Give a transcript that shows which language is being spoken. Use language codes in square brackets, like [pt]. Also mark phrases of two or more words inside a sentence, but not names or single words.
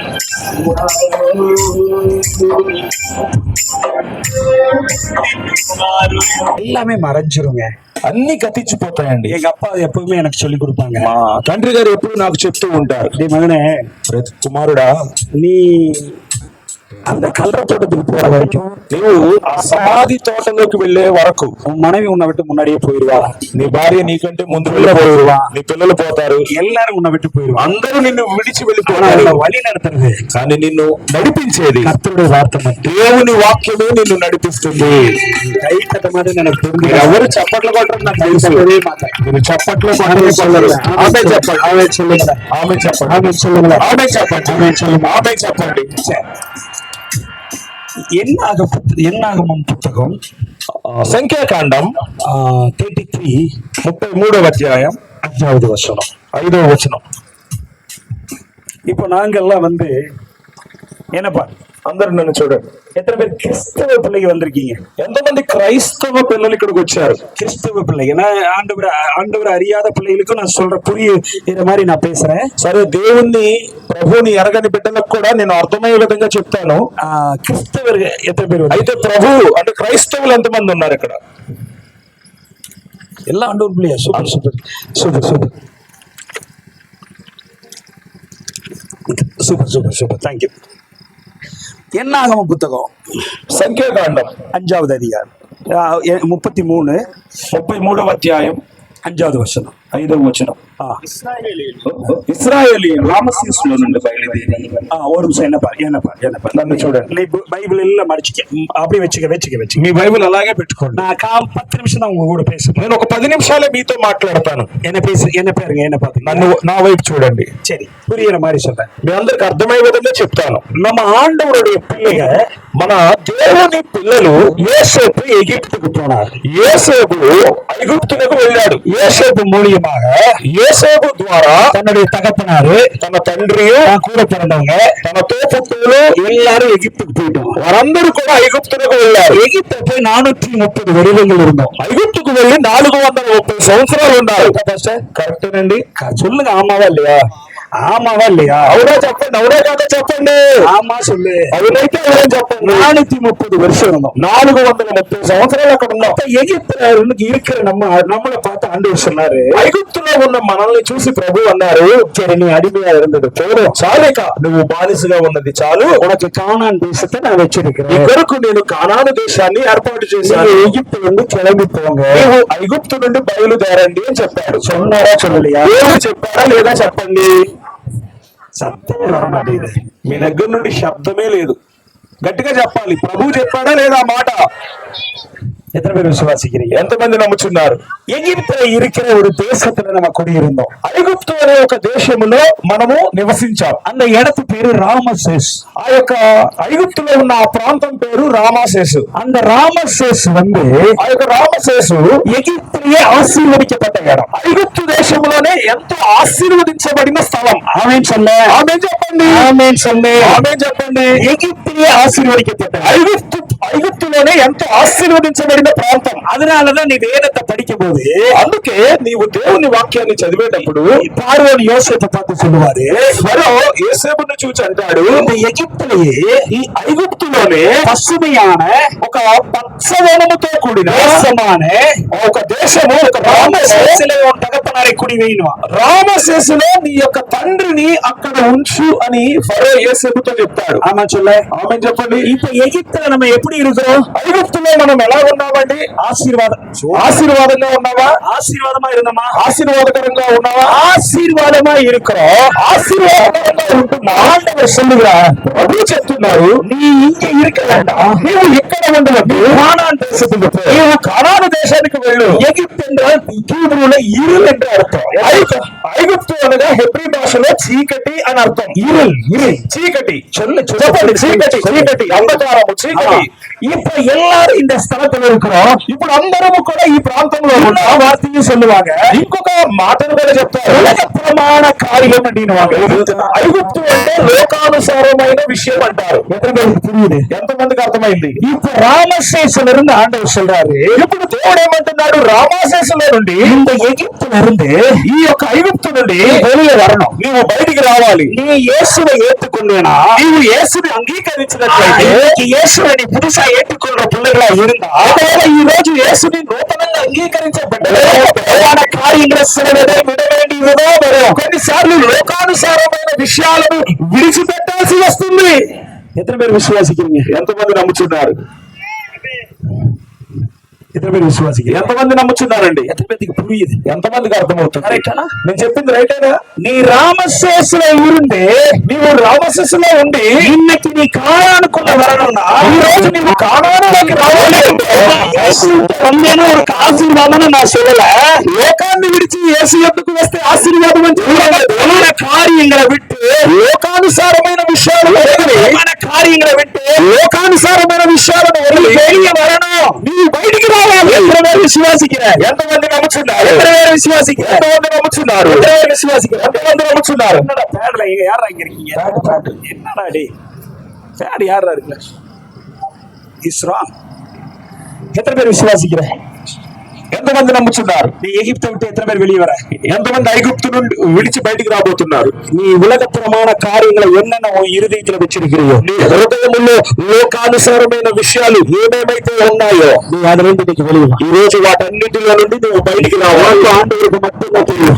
[ta] எல்லாமே மறைஞ்சிருங்க. [te] అన్ని గతించిపోతాయండి. [ta] எங்க அப்பா எப்பவுமே எனக்கு சொல்லி கொடுப்பாங்க. [te] మా తండ్రి గారు ఎప్పుడు నాకు చెప్తూ ఉంటారు, [ta] டேய் மகனே, [te] కుమారుడా [ta] நீ அந்த கல்ற தோட்டத்துக்கு போற வரைக்கும் [te] నువ్వు ఆ సమాధి తోటలోకి వెళ్లే వరకు [ta] உன் மனைவி உன்னை விட்டு முன்னாடியே போயிடுவா, [te] నీ భార్య నీకంటే ముందు వెళ్ళిపోయిరువా, నీ పిల్లలు పోతారు, [ta] எல்லாரும் உன்னை விட்டு போயிடுவா. [te] అందరూ నిన్ను విడిచి [ta] ஆனா [te] వెళ్ళిపోతారు. [ta] உன்னை வழி நடத்துறது [te] కానీ నిన్ను నడిపించేది [ta] கர்த்தருடைய வார்த்தை மட்டும். [te] దేవుని వాక్యమే నిన్ను నడిపిస్తుంది. [ta] கை கட்ட மாதிரி எனக்கு தெரிஞ்சு [te] మీరు ఎవరు చప్పట్లు కొట్టరు నాకు తెలుసు. మీరు చప్పట్లు కొట్టరు. ఆమె చెప్పండి, [ta] ஆமென் சொல்லுங்க, [te] ఆమె చెప్పండి, [ta] ஆமென் சொல்லுங்க, [te] ఆమె చెప్పండి, [ta] ஆமென் சொல்லுங்க. [te] ఆమె చెప్పండి. [ta] என்னாகமம் புத்தகம் [te] సంఖ్యాకాండం 33 33వ అధ్యాయం [ta] 5வது வசனம். [te] 5వ వచనం. [ta] இப்போ நாங்கெல்லாம் என்னப்பா, [te] అందరూ నన్ను చూడండి. [ta] எத்தனை பேர் கிறிஸ்தவ பிள்ளைங்க வந்திருக்கீங்க? [te] ఎంతమంది క్రైస్తవ పిల్లలు ఇక్కడికి వచ్చారు? [ta] கிறிஸ்தவ பிள்ளைங்க. நான் ஆண்டவர் அறியாத பிள்ளைகளுக்கும் நான் சொல்ற புரியுற மாதிரி நான் பேசுறேன். [te] సరే, దేవుణ్ణి ప్రభువుని ఎరగని బిడ్డలకు కూడా నేను అర్థమయ్యే విధంగా చెప్తాను. [ta] கிறிஸ்தவர் எத்தனை பேர் [te] అయితే ప్రభు అంటే క్రైస్తవులు ఎంతమంది ఉన్నారు ఇక్కడ? [ta] எல்லாம் ஆண்டவர் பிள்ளையா? சூப்பர் சூப்பர் சூப்பர் சூப்பர் சூப்பர் சூப்பர் சூப்பர் தேங்க்யூ. என்னாகம புத்தகம் [te] సంఖ్యాకాండం [ta] 5வது அதிகாரம் 33వ [te] అధ్యాయం [ta] 5வது வசனம். [te] 5వ వచనం. [ta] இஸ்ராயேலியர் [te] రామశీసులో నుండి బయలుదేరి. [ta] ஒரு நிமிஷம் என்னப்பா [te] నన్ను చూడండి. [ta] நீ பைபிள் எல்லாம் மடிச்சுக்க, அப்படியே வச்சுக்க. [te] మీ బైబిల్ అలాగే పెట్టుకోండి. [ta] நான் 10 நிமிஷம் தான் உங்க கூட பேசுறேன். [te] నేను ఒక 10 నిమిషాలే మీతో మాట్లాడతాను. [ta] என்ன பேருங்க, என்ன பாத்து [te] నన్ను నా వైపు చూడండి. [ta] சரி, புரியுற மாதிரி சொல்றேன். [te] మీ అందరికి అర్థమయ్యే విధంగా చెప్తాను. [ta] நம்ம ஆண்டவருடைய பிள்ளைங்க, [te] మన దేవుని పిల్లలు [ta] யோசேப்பு எகிப்துக்கு போனார். [te] యోసేపు ఐగుప్తునకు వెళ్ళాడు. [ta] யோசேப்பு மூலியமாக [te] యోసేపు ద్వారా [ta] தன்னுடைய தகப்பனாரு, [te] తన తండ్రి, [ta] கூட பிறந்தவங்க, [te] తన తోపుట్టులు [ta] எல்லாரும் எகிப்துக்கு போயிட்டோம். [te] వారందరూ కూడా ఐగుప్తునకు వెళ్ళారు. [ta] எகிப்த போய் 430 வருடங்கள் இருந்தோம். [te] ఐగుప్తుకు వెళ్ళి 430 సంవత్సరాలు ఉన్నారు. కరెక్టేనండి? [ta] சொல்லுங்க, ஆமாவா இல்லையா? ஆமாவா இல்லையா? [te] అవునా చెప్పండి, అవునా కాదా చెప్పండి. [ta] ஆமா சொல்லு. [te] అవునైతే అవునని చెప్పండి. [ta] 430 வருஷம் இருந்தோம். [te] 430 సంవత్సరాలు అక్కడ ఉన్నాం. [ta] எகிப்துல இருக்கிற நம்மளை பார்த்து ஆண்டவர் சொன்னாரு, [te] ఐగుప్తులో ఉన్న మనల్ని చూసి ప్రభు అన్నారు, [ta] சரி நீ அடிமையா இருந்தது போதும், [te] చాలేక నువ్వు బానిసగా ఉన్నది చాలు, [ta] உனக்கு கானான் தேசத்தை நான் [te] నీ [ta] வச்சிருக்கிறேன். [te] కొరకు నేను కానాను దేశాన్ని ఏర్పాటు చేశాను. [ta] நீங்க எகிப்து வந்து கிளம்பி போங்க, [te] నీవు ఐగుప్తు నుండి బయలుదేరండి అని చెప్పాడు. [ta] சொன்னாரா சொல்லலையா? [te] దేవుడు చెప్పారా లేదా చెప్పండి. [ta] சத்தமே வர மாட்டேங்குது. [te] మీ దగ్గర నుండి శబ్దమే లేదు. గట్టిగా చెప్పాలి. ప్రభు చెప్పాడా లేదా మాట? [ta] எத்தனை பேர் விசுவாசிக்கிறீங்க? [te] ఎంతమంది నమ్ముచున్నారు? [ta] எகிப்துல இருக்கிற ஒரு தேசத்துல நம்ம குடியிருந்தோம். [te] ఐగుప్తు అనే ఒక దేశములో మనము నివసించాం. [ta] அந்த இடத்து பேரு ராமசேஸ். [te] ఆ యొక్క ఐగుప్తులో ఉన్న ఆ ప్రాంతం పేరు రామశేసు. [ta] அந்த రామசேஸ் வந்து [te] ఆ యొక్క రామశేసు [ta] எகிப்திலேயே ஆசீர்வதிக்கப்பட்ட இடம். [te] ఐగుప్తు దేశంలోనే ఎంతో ఆశీర్వదించబడిన స్థలం. [ta] ஆமென் சொல்ல, [te] ఆమేన్ చెప్పండి, [ta] ஆமென் சொல்லு. [te] ఆమేన్ చెప్పండి. [ta] எகிப்திலேயே ஆசீர்வதிக்கப்பட்ட [te] ఐగుప్తులోనే ఎంతో ఆశీర్వదించబడిన ప్రాంతం. [ta] அதனாலதான் நீ வேதத்தை படிக்கும் போது, [te] అందుకే నీవు దేవుని వాక్యాన్ని చదివేటప్పుడు [ta] பார்வோன் யோசேப்பை பார்த்து சொல்லுவாரு, [te] ఫరో యోసేపును చూచి అంటాడు, [ta] இந்த எகிப்திலேயே [te] ఈ ఐగుప్తులోనే [ta] பசுமையான [te] ఒక పచ్చదనముతో కూడిన [ta] தேசமான [te] ఒక దేశము, ఒక [ta] ராமசேசிலே உன் தகப்பனாரை குடி வைனுவா. [te] రామశేసులో నీ యొక్క తండ్రిని అక్కడ ఉంచు అని ఫరో యోసేపుతో చెప్తాడు. [ta] ஆமா சொல்ல. [te] ఆమేన్ చెప్పండి. [ta] இப்ப எகிப்துல நம்ம எப்படி இருக்கிறோம்? [te] ఐగుప్తులో మనం ఎలా ఉన్నామండి? ఆశీర్వాదంగా ఉన్నావా? [ta] ஆசீர்வாதமா இருந்தோமா? [te] ఆశీర్వాదకరంగా ఉన్నావా? [ta] ஆசீர்வாதமா இருக்கிறோம். [te] ఆశీర్వాదకరంగా ఉంటున్నా. [ta] ஆண்டவர் சொல்லுகிறார், [te] ప్రభు చెప్తున్నారు, [ta] நீ ఇங்க இருக்க வேண்டாம், [te] నీవు ఇక్కడ ఉండవద్దు, [ta] கானான் தேசத்துக்கு போ. [te] నీవు కానాను దేశానికి వెళ్ళు. [ta] எகிப்து என்றால் ஹீப்ரூல இருள் என்று அர்த்தம். [te] ఐగుప్తు అనగా హెబ్రీ భాషలో చీకటి అని అర్థం. [ta] இருள், [te] చీకటి. చెప్పండి, చీకటి, అంధకారము, చీకటి. [ta] இப்ப எல்லாரும் இந்த ஸ்தலத்துல இருக்கிறோம். [te] ఇప్పుడు అందరము కూడా ఈ ప్రాంతంలో [ta] இன்னொரு [te] ఉన్నాం. [ta] வார்த்தையும் சொல்லுவாங்க, [te] ఇంకొక మాటను కూడా చెప్తారు, [ta] உலக பிரமாண காரியம் அப்படின்னுவாங்க. [te] ఐగుప్తు అంటే లోకానుసారమైన విషయం అంటారు. [ta] எத்தனை பேருக்கு புரியுது? [te] ఎంతమందికి అర్థమైంది? [ta] இப்ப ராமசேஸ்ல இருந்து ஆண்டவர் சொல்றாரு, [te] ఇప్పుడు దేవుడు ఏమంటున్నాడు? రామాశేసులో నుండి, [ta] இந்த எகிப்துல இருந்து [te] ఈ యొక్క ఐగుప్తు నుండి [ta] வெளியே வரணும். [te] నీవు బయటికి రావాలి. [ta] நீ இயேசுவை ஏற்றுக்கொண்டேனா, [te] నీవు యేసుని అంగీకరించినట్లయితే, [ta] இன்னைக்கு இயேசுவை நீ புதுசா ஏற்றுக்கொள்ற பிள்ளைகளா இருந்தா, [te] ఒకవేళ ఈ రోజు యేసుని నూతనంగా అంగీకరించబడ్డదే, [ta] பிரதான காரியங்களை சிலதை விட வேண்டியதோ வரும். [te] కొన్నిసార్లు లోకానుసారమైన విషయాలను విడిచిపెట్టాల్సి వస్తుంది. [ta] எத்தனை பேர் விசுவாசிக்கிறீங்க? [te] ఎంతమంది నమ్ముచున్నారు? [ta] எத்தனை பேர் விசுவாசிக்கிறீங்க? [te] ఎంతమంది నమ్ముచున్నారండి? [ta] எத்தனை பேருக்கு புரியுது? [te] ఎంతమందికి అర్థమవుతుంది? కరెక్టా? నేను చెప్పింది రైటేనా? [ta] நீ ராமசேஸ்ல இருந்து [te] నీవు రామశిస్సులో ఉండి [ta] இன்னைக்கு நீ காணானுக்குள்ள வரணும்னா [te] ఈ రోజు నీవు కానానులోకి రావాలి అంటే [ta] வந்தேன்னு ஒரு ஆசீர்வாதம்னு நான் சொல்லல. [te] లోకాన్ని విడిచి యేసు యొద్దకు వస్తే ఆశీర్వాదం అని చెప్పలేదు. [ta] உலக காரியங்களை விட்டு [te] లోకానుసారమైన విషయాలను వదిలి [ta] காரியங்களை விட்டு [te] లోకానుసారమైన విషయాలను వదిలి [ta] வெளியே வரணும். [te] నీవు బయటికి రావాలి. [ta] எத்தனை பேர் விசுவாசிக்கிறேன்? [te] ఎంతమంది నమ్ముచున్నారు? [ta] எத்தனை பேர் விசுவாசிக்கிறேன்? [te] ఎంతమంది నమ్ముచున్నారు? [ta] எத்தனை பேர் விசுவாசிக்கிறேன்? [te] ఎంతమంది నమ్ముచున్నారు? [ta] என்னடா பேட்ல இங்க யாரா இங்க இருக்கீங்க? என்னடா டே பேட் யாரா இருக்குல்ல? இஸ்ரா எத்தனை பேர் விசுவாசிக்கிறேன்? [te] ఎంతమంది నమ్ముచున్నారు? [ta] நீ எகிப்தை விட்டு எத்தனை பேர் வெளியே வர? [te] ఎంతమంది ఐగుప్తు నుండి విడిచి బయటికి రాబోతున్నారు? [ta] நீ உலகப்புறமான காரியங்களை என்னென்ன உன் இருதயத்துல வச்சிருக்கிறியோ, [te] నీ హృదయములో లోకానుసారమైన విషయాలు ఏమేమైతే ఉన్నాయో [ta] நீ அதுல இருந்து இன்னைக்கு வெளியே வா. [te] ఈ రోజు వాటన్నిటిలో నుండి నువ్వు బయటికి రావాలి. [ta] ஆண்டவருக்கு மட்டும்தான் தெரியும்.